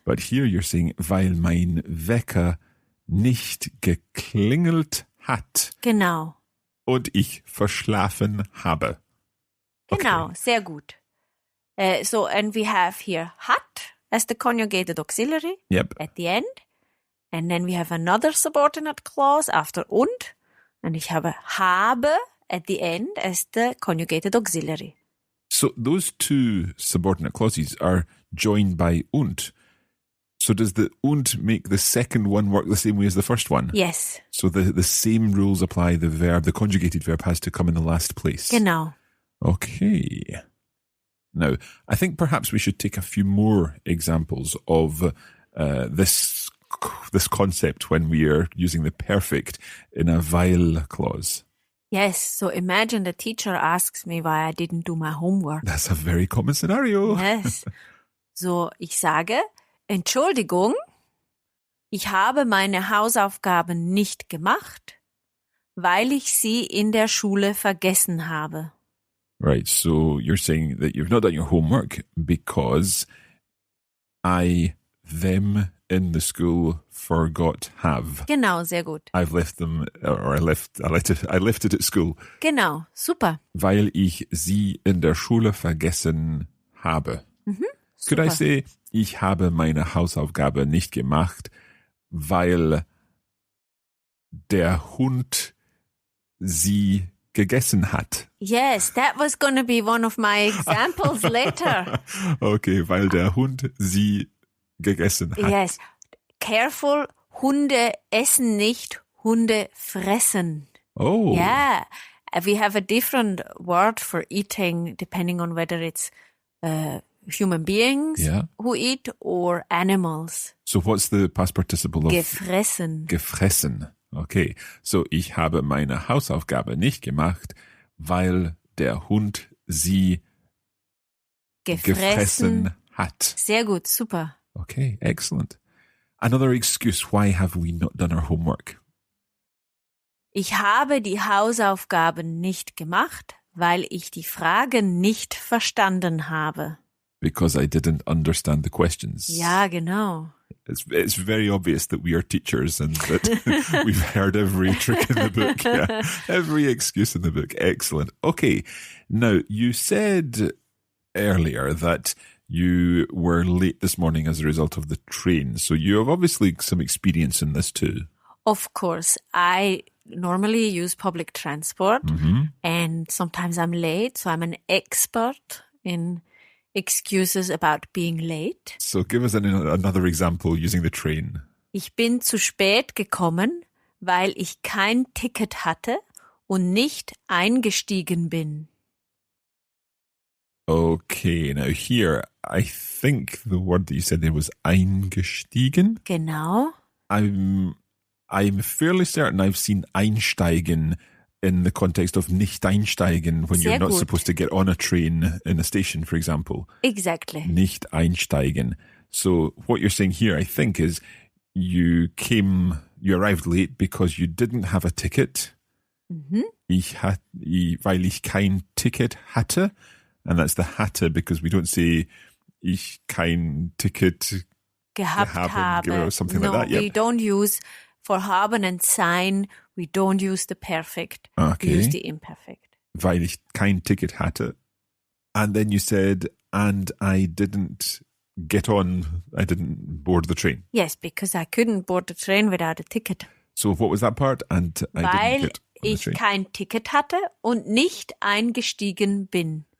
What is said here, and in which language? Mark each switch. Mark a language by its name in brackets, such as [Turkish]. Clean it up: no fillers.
[English] But here you're saying, [German] weil mein Wecker nicht geklingelt hat Genau. und ich verschlafen habe. Genau, sehr gut. [English] And we have here hat as the conjugated auxiliary at the end. And then we have another subordinate clause after und. And [German] ich habe [English] at the end as the conjugated auxiliary. So those two subordinate clauses are joined by und. So does the und make the second one work the same way as the first one? Yes. So the same rules apply. The conjugated verb has to come in the last place. Genau. Okay. Now, I think perhaps we should take a few more examples of this concept when we are using the perfect in a weil clause. Yes, so imagine the teacher asks me why I didn't do my homework. That's a very common scenario. Yes. [German] So, ich sage, Entschuldigung, ich habe meine Hausaufgaben nicht gemacht, weil ich sie in der Schule vergessen habe. [English] Right, so you're saying that you've not done your homework because I, them in the school forgot have. [German] Genau, sehr gut. [English] I've left them, or I left it at school. [German] Genau, super. Weil ich sie in der Schule vergessen habe. [English] Could I say, [German] ich habe meine Hausaufgabe nicht gemacht, weil der Hund sie gegessen hat? [English] Yes, that was going to be one of my examples later. [German] Okay, weil der Hund sie gegessen hat. [English] Yes, careful, [German] Hunde essen nicht, Hunde fressen. [English] Oh. Yeah, we have a different word for eating depending on whether it's human beings who eat or animals. So what's the past participle of? [German] Gefressen. Gefressen. Okay, so ich habe meine Hausaufgabe nicht gemacht, weil der Hund sie gefressen hat. Sehr gut, super. [English] Okay, excellent. Another excuse, why have we not done our homework? [German] Ich habe die Hausaufgaben nicht gemacht, weil ich die Fragen nicht verstanden habe. [English] Because I didn't understand the questions. [German] Ja, genau. [English] It's very obvious that we are teachers and that we've heard every trick in the book. Yeah. Every excuse in the book. Excellent. Okay. Now, you said earlier that you were late this morning as a result of the train. So you have obviously some experience in this too. Of course. I normally use public transport and sometimes I'm late. So I'm an expert in excuses about being late. So give us another example using the train. [German] Ich bin zu spät gekommen, weil ich kein Ticket hatte und nicht eingestiegen bin. [English] Okay, now here, I think the word that you said there was eingestiegen. [German] Genau. [English] I'm fairly certain I've seen einsteigen in the context of [German] nicht einsteigen [English] when you're not supposed to get on a train in a station, for example. Exactly. [German] Nicht einsteigen. [English] So what you're saying here, I think, is you arrived late because you didn't have a ticket. [German] Weil ich kein Ticket hatte. [English] And that's the hatte because we don't say [German] ich kein Ticket gehabt habe. [English] Or something like that. We don't use for haben and sein, we don't use the perfect. Okay. We use the imperfect. [German] Weil ich kein Ticket hatte. [English] And then you said, and I didn't board the train. Yes, because I couldn't board the train without a ticket. So what was that part? And I didn't [German] Weil [English] get on the train. [German] ich kein Ticket hatte und nicht eingestiegen bin.